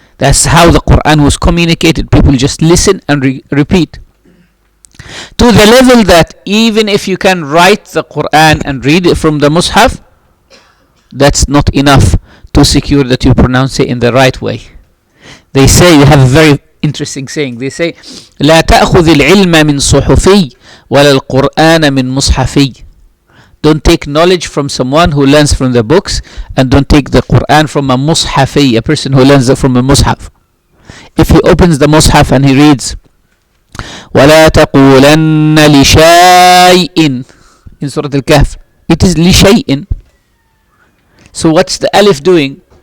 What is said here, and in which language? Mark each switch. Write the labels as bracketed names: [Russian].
[English] That's how the Quran was communicated. People just listen and repeat. To the level that even if you can write the Quran and read it from the Mus'haf, that's not enough to secure that you pronounce it in the right way. They have a very interesting saying. They say, [Arabic] لا تأخذ العلم من صحفي ولا القرآن من مصحفي. [English] Don't take knowledge from someone who learns from the books, and don't take the Quran from a mushafi, a person who learns it from a mushaf. If he opens the mushaf and he reads, [Arabic] وَلَا تَقُولَنَّ لِشَيْءٍ [English] in Surah Al-Kahf, it is [Arabic] لِشَيْءٍ. [English] So what's the alif doing?